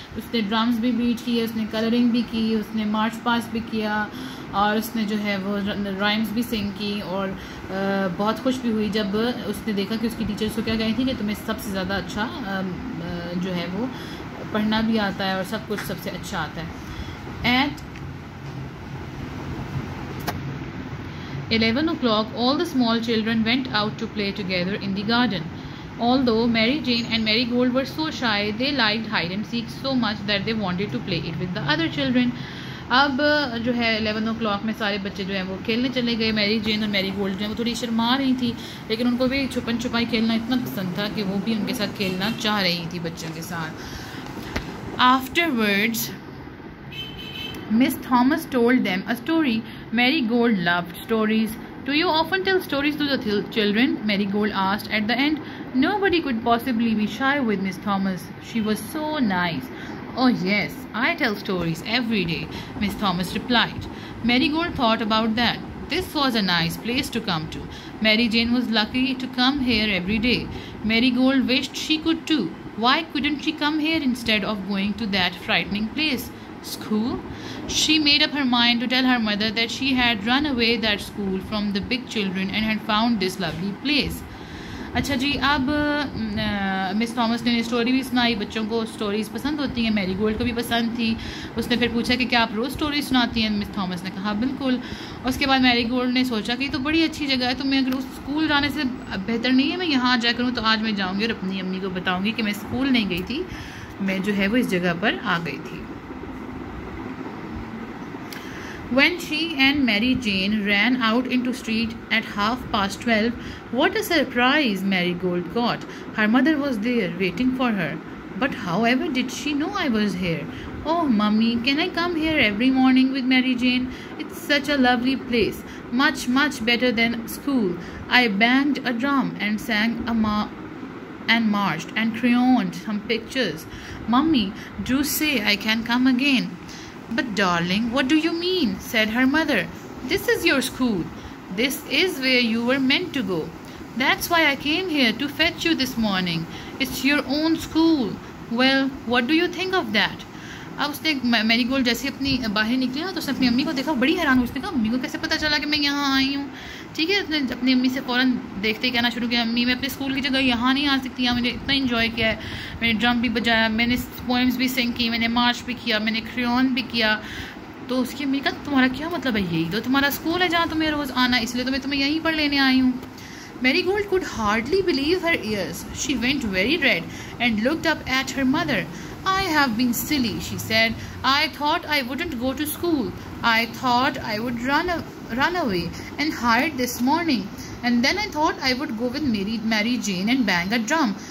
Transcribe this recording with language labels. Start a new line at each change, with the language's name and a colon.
Hindi: उसने ड्रम्स भी बीट किए, उसने कलरिंग भी की, उसने मार्च पास्ट भी किया, और उसने जो है वो राइम्स भी सिंग की। और बहुत खुश भी हुई जब उसने देखा कि उसकी टीचर्स को क्या कही थी कि तुम्हें सबसे ज़्यादा अच्छा जो है वो पढ़ना भी आता है और सब कुछ सबसे अच्छा आता है।
English: At 11 o'clock, all the small children went out to play together in the garden. Although Mary Jane and Marigold were so shy, they liked hide and seek so much that they wanted to play it with the other children.
Hindi: अब जो है 11 o'clock में सारे बच्चे जो है वो खेलने चले गए। मैरी जेन और मैरी गोल्ड जो है वो थोड़ी शर्मा रही थी, लेकिन उनको भी छुपन छुपाई खेलना इतना पसंद था कि वो भी उनके साथ खेलना चाह रही थी बच्चों के साथ।
English: Afterwards Miss Thomas told them a story. Marigold loved stories. Do you often tell stories to the children? Marigold asked at the end. Nobody could possibly be shy with Miss Thomas. She was so nice. Oh yes, I tell stories every day, Miss Thomas replied. Marigold thought about that. This was a nice place to come to. Mary Jane was lucky to come here every day. Marigold wished she could too. Why couldn't she come here instead of going to that frightening place? School? She made up her mind to tell her mother that she had run away that school from the big children and had found this lovely place.
Hindi: अच्छा जी, अब miss Thomas ने story भी सुनाई। बच्चों को stories पसंद होती हैं, मैरी गोल्ड को भी पसंद थी। उसने फिर पूछा कि क्या आप रोज़ स्टोरी सुनाती हैं? मिस थॉमस ने कहा बिल्कुल। उसके बाद मैरी गोल्ड ने सोचा कि तो बड़ी अच्छी जगह है, तो मैं अगर उस स्कूल जाने से बेहतर नहीं है मैं यहाँ जा करूँ, तो आज मैं जाऊँगी और अपनी अम्मी को बताऊँगी कि मैं स्कूल नहीं गई थी, मैं जो है वो इस जगह पर आ गई थी।
English: When she and Mary Jane ran out into street at 12:30, what a surprise Marigold got. Her mother was there waiting for her. But however did she know I was here? Oh, Mummy, can I come here every morning with Mary Jane? It's such a lovely place. Much, much better than school. I banged a drum and sang and marched and crayoned some pictures. Mummy, do say I can come again. But darling, what do you mean? Said her mother. This is your school. This is where you were meant to go. That's why I came here to fetch you this morning. It's your own school. Well, what do you think of that?
Hindi: अब उसने Marie Gold जैसे अपनी बाहर निकली ना, तो उसने अपनी अम्मी को देखा, बड़ी हैरान हुई। उसने कहा अम्मी को कैसे पता चला कि मैं यहाँ आई हूँ? ठीक है, उसने अपनी अम्मी से फ़ौरन देखते ही कहना शुरू किया, अम्मी मैं अपने स्कूल की जगह यहाँ नहीं आ सकती, यहाँ मैंने इतना इन्जॉय किया है, मैंने ड्रम भी बजाया, मैंने पोएम्स भी सिंग की, मैंने मार्च भी किया, मैंने क्रेयॉन भी किया। तो उसकी अम्मी कहा तुम्हारा क्या मतलब है? यही तो तुम्हारा स्कूल है जहाँ तुम्हें रोज़ आना, इसलिए तो मैं तुम्हें यहीं पर लेने आई हूँ।
English: Marigold could hardly believe her ears. She went very red and looked up at her mother. I have been silly, she said. I thought I wouldn't go to school. I thought I would run away and hide this morning. And then I thought I would go with Mary Jane and bang a drum.